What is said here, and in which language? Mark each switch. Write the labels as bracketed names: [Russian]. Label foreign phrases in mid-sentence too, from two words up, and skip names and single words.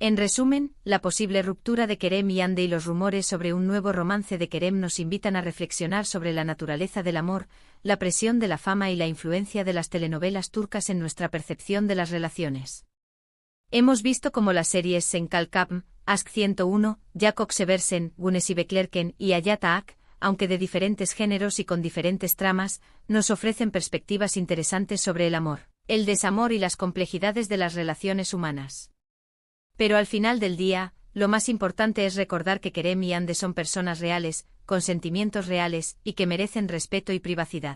[Spanish] En resumen, la posible ruptura de Kerem y Hande y los rumores sobre un nuevo romance de Kerem nos invitan a reflexionar sobre la naturaleza del amor, la presión de la fama y la influencia de las telenovelas turcas en nuestra percepción de las relaciones. Hemos visto cómo las series Sen Kalkapm, Ask 101, Jakob Seversen, Güneşi Beklerken y Hayat Ak, aunque de diferentes géneros y con diferentes tramas, nos ofrecen perspectivas interesantes sobre el amor, el desamor y las complejidades de las relaciones humanas. Pero al final del día, lo más importante es recordar que Kerem y Hande son personas reales, con sentimientos reales, y que merecen respeto y privacidad.